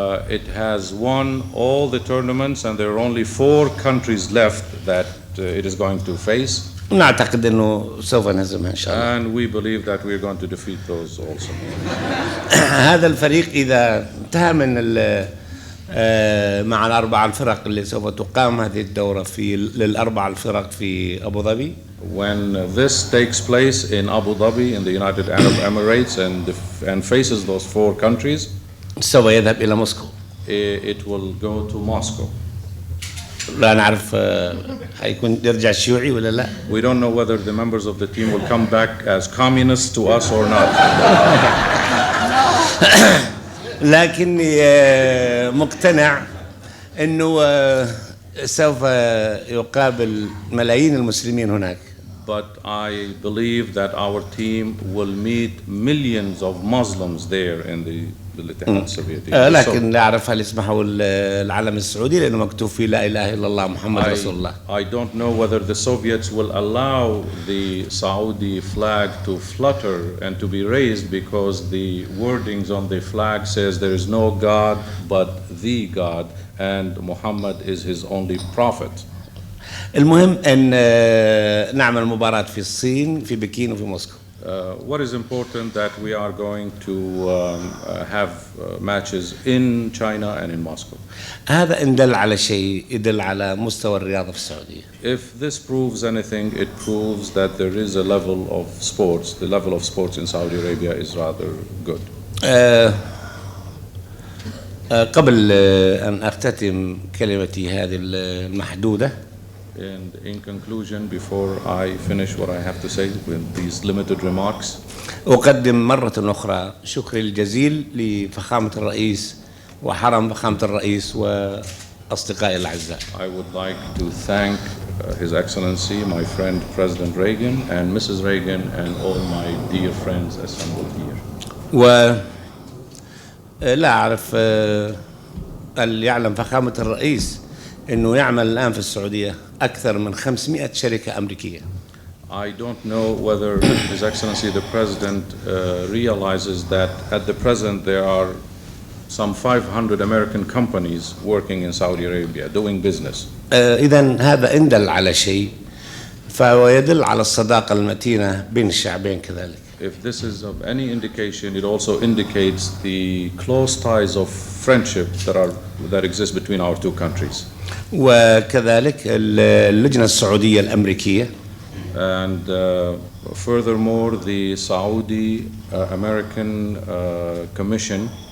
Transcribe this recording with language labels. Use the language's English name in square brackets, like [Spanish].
[English] It has won all the tournaments and there are only 4 countries left that it is going to face. [Arabic] نعتقد أنه سوف نهزمها إن شاء الله. [English] And we believe that we're going to defeat those also. [Arabic] هذا الفريق إذا انتهى من مع الأربع الفرق اللي سوف تقام هذه الدورة للأربع الفرق في أبو ظبي. [English] When this takes place in Abu Dhabi in the United Arab Emirates and faces those 4 countries, [Arabic] سوف يذهب إلى موسكو. [English] it will go to Moscow. [Arabic] لا نعرف هيكون يرجع شيوعي ولا لا. [English] We don't know whether the members of the team will come back as communists to us or not. [Arabic] لكني مقتنع أنه سوف يقابل ملايين المسلمين هناك. [English] But I believe that our team will meet millions of Muslims there in the الاتحاد السوفيتي. [Arabic] لكن لا أعرف هل يسمحوا العلم السعودي لأنه مكتوب فيه لا إله إلا الله محمد رسول الله. [English] I don't know whether the Soviets will allow the Saudi flag to flutter and to be raised because the wordings on the flag says there is no God but the God and Muhammad is his only prophet. [Arabic] المهم أن نعمل مباراة في الصين في بكين وفي موسكو. [English] What is important that we are going to have matches in China and in Moscow. [Arabic] هذا إن دل على شيء يدل على مستوى الرياضة في السعودية. [English] If this proves anything, it proves that there is a level of sports. The level of sports in Saudi Arabia is rather good. [Arabic] قبل أن أختتم كلمتي هذه المحدودة. [English] And in conclusion, before I finish what I have to say with these limited remarks, [Arabic] أقدم مرة أخرى شكري الجزيل لفخامة الرئيس وحرم فخامة الرئيس وأصدقائي الأعزاء. [English] I would like to thank His Excellency, my friend President Reagan, and Mrs. Reagan, and all my dear friends assembled here. [Arabic] ولا أعرف هل يعلم فخامة الرئيس إنه يعمل الآن في السعودية أكثر من 500 شركة أمريكية. [English] I don't know whether His Excellency the President realizes that at the present there are some 500 American companies working in Saudi Arabia doing business. [Arabic] إذن هذا إن دل على شيء فهو يدل على الصداقة المتينة بين الشعبين كذلك. [English] If this is of any indication, it also indicates the close ties of friendship that exist between our two countries. [Arabic] وكذلك اللجنة السعودية الأمريكية. [English] And furthermore, the Saudi American Commission